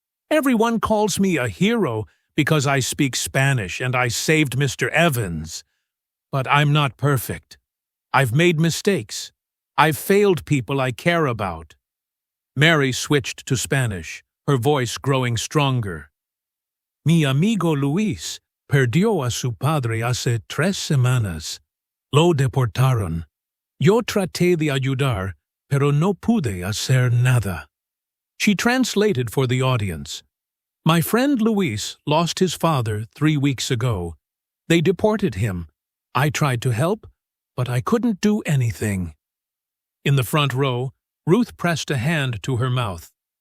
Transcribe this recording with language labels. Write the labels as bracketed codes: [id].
[en] "Everyone calls me a hero because I speak Spanish and I saved Mr. Evans. But I'm not perfect. I've made mistakes. I've failed people I care about." Mary switched to Spanish, her voice growing stronger. [es] "Mi amigo Luis perdió a su padre hace 3 semanas. Lo deportaron. Yo traté de ayudar, pero no pude hacer nada." [en] She translated for the audience. "My friend Luis lost his father 3 weeks ago. They deported him. I tried to help, but I couldn't do anything." In the front row, Ruth pressed a hand to her mouth.